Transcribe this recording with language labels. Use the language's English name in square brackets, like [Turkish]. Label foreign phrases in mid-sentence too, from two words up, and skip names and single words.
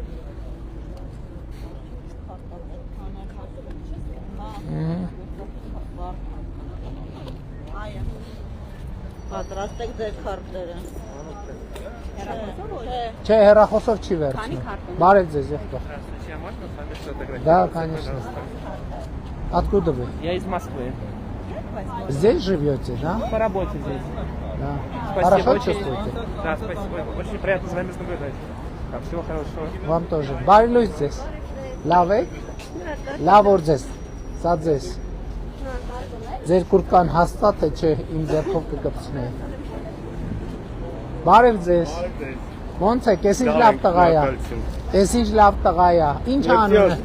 [Armenian] Պատրաստ եք ձեր քարտերը։ Չէ, հեռախոսով չի վերցնում։ Բարև ձեզ, եղբայր։ [Russian] Да, конечно. Откуда вы? Я из Москвы. Здесь живете, да? По работе здесь. Да. Спасибо, Хорошо очень, чувствуете? Да, спасибо. Очень приятно с вами наблюдать. Так, всего хорошего. Вам тоже. [Armenian] Բարի լույս ձեզ։ Լավ եք։ Լավ օր ձեզ։ Սա ձեզ։ Ձեր կուրկան հաստատ է, չէ, իմ ձեռքով կկպցնեի։ Բարև ձեզ։ Ոնց եք, ես ինչ լավ տղա է։ Ես ինչ լավ տղա է։ Ինչ անում է։